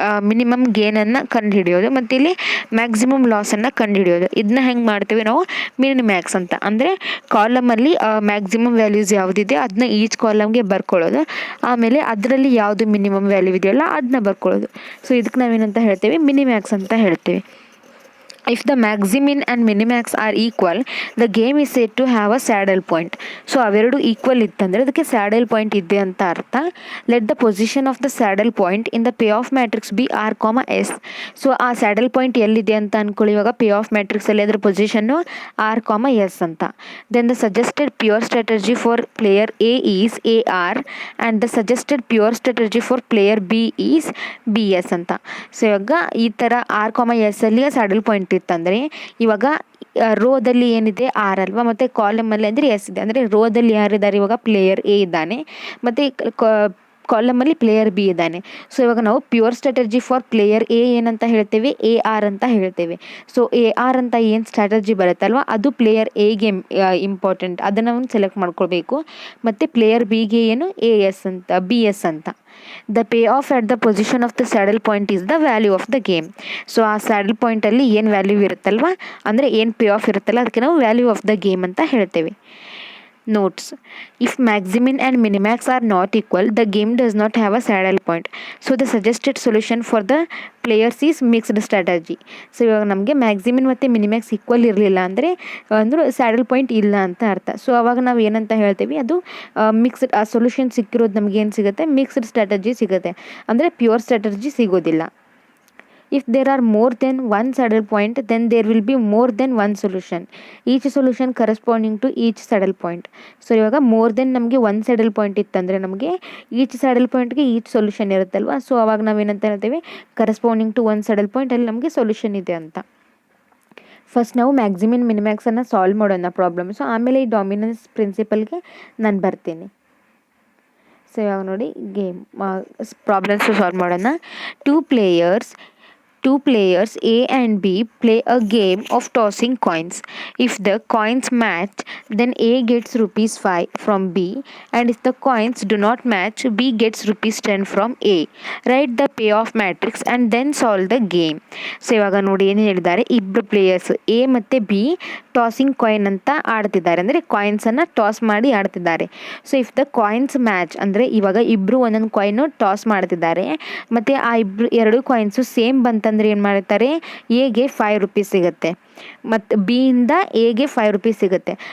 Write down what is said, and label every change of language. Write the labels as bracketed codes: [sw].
[kn] Minimum ಗೇನನ್ನು ಕಂಡುಹಿಡಿಯೋದು ಮತ್ತು ಇಲ್ಲಿ maximum ಲಾಸನ್ನು ಕಂಡುಹಿಡಿಯೋದು. ಇದನ್ನ ಹೆಂಗೆ ಮಾಡ್ತೀವಿ ನಾವು? ಮಿನಿಮ್ಯಾಕ್ಸ್ ಅಂತ. ಅಂದರೆ ಕಾಲಮಲ್ಲಿ ಮ್ಯಾಕ್ಸಿಮಮ್ ವ್ಯಾಲ್ಯೂಸ್ ಯಾವುದಿದೆ ಅದನ್ನ ಈಚ್ ಕಾಲಮ್ಗೆ ಬರ್ಕೊಳ್ಳೋದು. ಆಮೇಲೆ ಅದರಲ್ಲಿ ಯಾವುದು ಮಿನಿಮಮ್ ವ್ಯಾಲ್ಯೂ ಇದೆಯಲ್ಲ ಅದನ್ನ ಬರ್ಕೊಳ್ಳೋದು. ಸೊ ಇದಕ್ಕೆ ನಾವೇನಂತ ಹೇಳ್ತೇವೆ? ಮಿನಿಮ್ಯಾಕ್ಸ್ ಅಂತ ಹೇಳ್ತೇವೆ. [en] If the maximin and minimax are equal, the game is said to have a saddle point. [kn] So ಅವೆರಡು ಈಕ್ವಲ್ ಇತ್ತಂದರೆ ಅದಕ್ಕೆ ಸ್ಯಾಡಲ್ ಪಾಯಿಂಟ್ ಇದೆ ಅಂತ ಅರ್ಥ. [en] Let the position of the saddle point in the pay off matrix be R comma S. [kn] So ಆ saddle point ಎಲ್ಲಿದೆ ಅಂತ ಅಂದ್ಕೊಳ್ಳಿ. ಇವಾಗ ಪೇ ಆಫ್ ಮ್ಯಾಟ್ರಿಕ್ಸಲ್ಲಿ ಅದರ ಪೊಸಿಷನ್ನು ಆರ್ ಕಾಮ ಎಸ್ ಅಂತ. [en] Then the suggested pure strategy for player A is A R and the suggested pure strategy for player B is B S ಅಂತ. [kn] So ಇವಾಗ ಈ ಥರ ಆರ್ ಕಾಮ ಎಸ್ ಅಲ್ಲಿ ಸ್ಯಾಡಲ್ ಪಾಯಿಂಟ್ ಇತ್ತಂದರೆ ಇವಾಗ ರೋದಲ್ಲಿ ಏನಿದೆ ಆರ್ ಅಲ್ವಾ ಮತ್ತು ಕಾಲಮಲ್ಲಿ ಅಂದರೆ ಎಸ್ ಇದೆ. ಅಂದರೆ ರೋದಲ್ಲಿ ಯಾರಿದ್ದಾರೆ? ಇವಾಗ ಪ್ಲೇಯರ್ ಎ ಇದ್ದಾನೆ ಮತ್ತು ಕಾಲಮಲ್ಲಿ ಪ್ಲೇಯರ್ ಬಿ ಇದ್ದಾನೆ. ಸೊ ಇವಾಗ ನಾವು pure strategy for player A ಏನಂತ ಹೇಳ್ತೇವೆ? ಎ ಆರ್ ಅಂತ ಹೇಳ್ತೇವೆ. ಸೊ ಎ ಆರ್ ಅಂತ ಏನು ಸ್ಟ್ರಾಟಜಿ ಬರುತ್ತಲ್ವ ಅದು ಪ್ಲೇಯರ್ ಎಗೆ ಇಂಪಾರ್ಟೆಂಟ್. ಅದನ್ನು ನಾವು ಸೆಲೆಕ್ಟ್ ಮಾಡ್ಕೊಳ್ಬೇಕು. ಮತ್ತು ಪ್ಲೇಯರ್ ಬಿಗೆ ಏನು? ಎ ಎಸ್ ಅಂತ, ಬಿ ಎಸ್ ಅಂತ. [en] The pay off at the position of the saddle point is the value of the game. [kn] So ಆ ಸ್ಯಾಡಲ್ ಪಾಯಿಂಟಲ್ಲಿ ಏನು ವ್ಯಾಲ್ಯೂ ಇರುತ್ತಲ್ವ ಅಂದರೆ ಏನು ಪೇ ಆಫ್ ಇರುತ್ತಲ್ಲ ಅದಕ್ಕೆ ನಾವು ವ್ಯಾಲ್ಯೂ ಆಫ್ ದ ಗೇಮ್ ಅಂತ ಹೇಳ್ತೇವೆ. [en] Notes: if maximin and minimax are not equal, the game does not have a saddle point. So the suggested solution for the players is mixed strategy. [kn] So ಇವಾಗ ನಮಗೆ ಮ್ಯಾಕ್ಸಿಮಿನ್ ಮತ್ತು ಮಿನಿಮ್ಯಾಕ್ಸ್ equal ಇರಲಿಲ್ಲ ಅಂದರೆ saddle point ಇಲ್ಲ ಅಂತ ಅರ್ಥ. ಸೊ ಅವಾಗ ನಾವು ಏನಂತ ಹೇಳ್ತೀವಿ? ಅದು ಮಿಕ್ಸ್ಡ್. ಆ ಸೊಲ್ಯೂಷನ್ ಸಿಕ್ಕಿರೋದು ನಮಗೆ ಏನು ಸಿಗುತ್ತೆ? ಮಿಕ್ಸ್ಡ್ ಸ್ಟ್ರಾಟಜಿ ಸಿಗುತ್ತೆ. ಅಂದರೆ ಪ್ಯೂರ್ ಸ್ಟ್ರಾಟಜಿ ಸಿಗೋದಿಲ್ಲ. [en] If there are more than one saddle point, then there will be more than one solution. Each solution corresponding to each saddle point. [kn] So ಇವಾಗ ಮೋರ್ ದೆನ್ ನಮಗೆ ಒಂದು ಸ್ಯಾಡಲ್ ಪಾಯಿಂಟ್ ಇತ್ತಂದರೆ ನಮಗೆ each saddle ಪಾಯಿಂಟ್ಗೆ each solution ಇರುತ್ತಲ್ವ. So ಅವಾಗ ನಾವೇನಂತ ಹೇಳ್ತೇವೆ? Corresponding to ಒಂದು ಸ್ಯಾಡಲ್ ಪಾಯಿಂಟ್ ಅಲ್ಲಿ ನಮಗೆ ಸೊಲ್ಯೂಷನ್ ಇದೆ ಅಂತ. ಫಸ್ಟ್ ನಾವು ಮ್ಯಾಕ್ಸಿಮಿನ್ ಮಿನಿಮ್ಯಾಕ್ಸನ್ನು ಸಾಲ್ವ್ ಮಾಡೋಣ ಪ್ರಾಬ್ಲಮ್. ಸೊ ಆಮೇಲೆ ಈ ಡಾಮಿನೆನ್ಸ್ ಪ್ರಿನ್ಸಿಪಲ್ಗೆ ನಾನು ಬರ್ತೀನಿ. ಸೊ ಇವಾಗ ನೋಡಿ ಗೇಮ್ ಪ್ರಾಬ್ಲಮ್ಸ್ ಸಾಲ್ವ್ ಮಾಡೋಣ. [en] 2 players two players A and B play a game of tossing coins. If the coins match, then A gets rupees 5 from B, and if the coins do not match, B gets rupees 10 from A. Write the payoff matrix and then solve the game. [kn] So ಇವಾಗ ನೋಡಿ ಏನು ಹೇಳಿದ್ದಾರೆ, ಇಬ್ಬರು players A ಮತ್ತು B tossing coin ಅಂತ ಆಡ್ತಿದ್ದಾರೆ, ಅಂದರೆ ಕಾಯಿನ್ಸನ್ನು toss ಮಾಡಿ ಆಡ್ತಿದ್ದಾರೆ. So [en] if the coins match [kn] ಅಂದರೆ ಇವಾಗ ಇಬ್ಬರು ಒಂದೊಂದು ಕಾಯಿನು ಟಾಸ್ ಮಾಡ್ತಿದ್ದಾರೆ, ಮತ್ತು ಆ ಎರಡು ಕಾಯಿನ್ಸು ಸೇಮ್ ಬಂತಂದರೆ ಏನು ಮಾಡ್ತಾರೆ, ಎಗೆ 5 ರೂಪೀಸ್ ಸಿಗುತ್ತೆ ಮತ್ತು ಬಿಯಿಂದ ಎಗೆ 5 ರೂಪೀಸ್ ಸಿಗುತ್ತೆ.